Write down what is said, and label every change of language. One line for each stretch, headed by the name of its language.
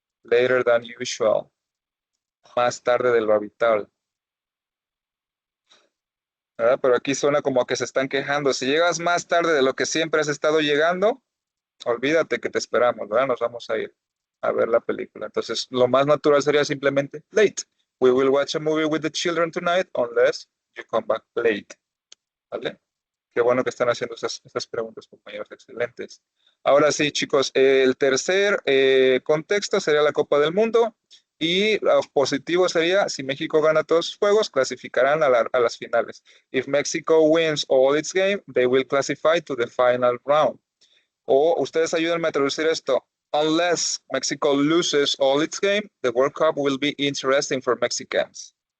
English: Later than usual.
Spanish: Más tarde de lo habitual. ¿Verdad? Pero aquí suena como que se están quejando. Si llegas más tarde de lo que siempre has estado llegando, olvídate que te esperamos, ¿verdad? Nos vamos a ir a ver la película. Entonces, lo más natural sería simplemente late.
English: We will watch a movie with the children tonight unless you come back late.
Spanish: ¿Vale? Qué bueno que están haciendo esas preguntas, compañeros, excelentes. Ahora sí, chicos, el tercer contexto sería la Copa del Mundo y lo positivo sería, si México gana todos sus juegos, clasificarán a las finales.
English: If Mexico wins all its games, they will classify to the final round.
Spanish: O ustedes ayúdenme a traducir esto.
English: Unless Mexico loses all its game, the World Cup will be interesting for Mexicans.